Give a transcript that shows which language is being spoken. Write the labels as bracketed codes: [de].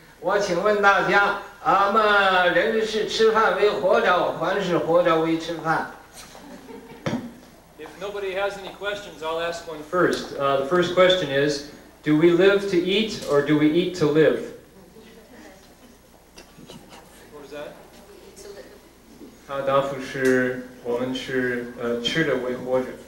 [zh] 我请问大家，俺们人是吃饭为活着，还是活着为吃饭？ [en] If nobody has any questions, I'll ask one first. The first question is, do we live to eat or do we eat to live? What was that? [zh] 他答复是我们是吃的为活着。